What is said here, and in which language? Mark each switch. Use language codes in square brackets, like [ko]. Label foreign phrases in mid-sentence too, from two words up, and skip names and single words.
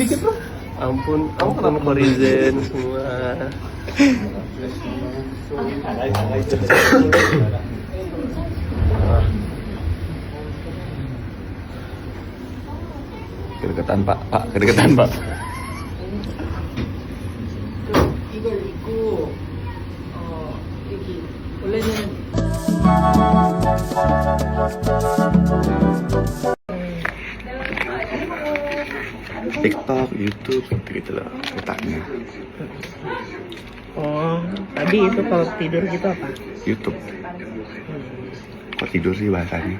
[id] dikit bro. Ampun Korizen semua. Kedekatan pak, kedekatan pak. [ko] 이걸 입고 여기 원래는 [id] TikTok, YouTube, gitu lah letaknya. Oh, tadi itu kalau tidur gitu apa? YouTube. Kok tidur sih bahasanya?